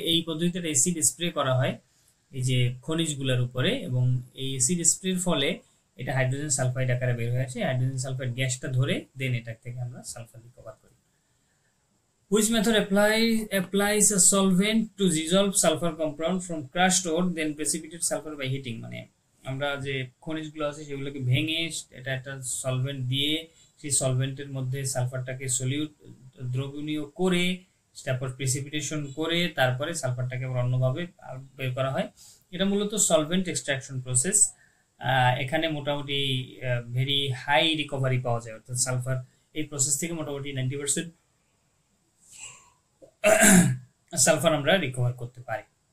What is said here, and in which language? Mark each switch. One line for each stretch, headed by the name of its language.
Bangla: এই পদ্ধতিতে acid spray করা হয় এই যে খনিজগুলোর উপরে, এবং এই অ্যাসিড স্প্রের ফলে এটা হাইড্রোজেন সালফাইড আকারে বের হয়ে আসে। হাইড্রোজেন সালফাইড গ্যাসটা ধরে দেন এটা থেকে আমরা সালফার রিকভার করি।
English: Which method applies a solvent to dissolve sulfur compound from crushed ore then precipitate sulfur by heating?
Bangla: মানে আমরা যে খনিজগুলো আছে সেগুলোকে ভেঙে এটা একটা সলভেন্ট দিয়ে সেই সলভেন্টের মধ্যে সালফারটাকে দ্রবণীয় করে তারপর প্রেসিপিটেশন করে তারপরে সালফারটাকে আবার অন্যভাবে বের করা হয়। এটা মূলত সলভেন্ট এক্সট্রাকশন প্রসেস। এখানে মোটামুটি ভেরি হাই রিকভারি পাওয়া যায়, অর্থাৎ সালফার এই প্রসেস থেকে মোটামুটি 90% সালফার আমরা রিকভার করতে পারি।